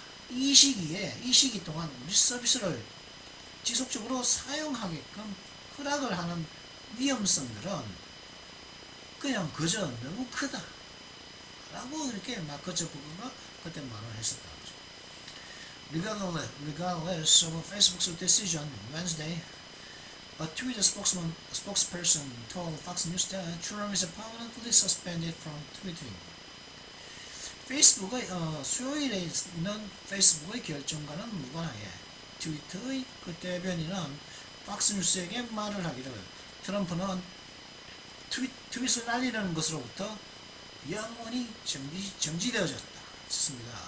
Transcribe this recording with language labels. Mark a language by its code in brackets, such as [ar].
[ko] 이 시기 동안 우리 서비스를 지속적으로 사용하게끔 허락을 하는 위험성들은 그냥 그저 너무 크다 라고 이렇게 마크 저버거가 그때 말을 했었다. [en] Regardless of Facebook's decision Wednesday, a Twitter spokesperson told Fox News that Trump is permanently suspended from tweeting. [ko] 페이스북의 수요일에 있는 페이스북의 결정과는 무관하게 트위터의 그 대변인은 팍스뉴스에게 말을 하기를 트럼프는 트윗을 날리는 것으로부터 영원히 정지되어졌다. 습니다.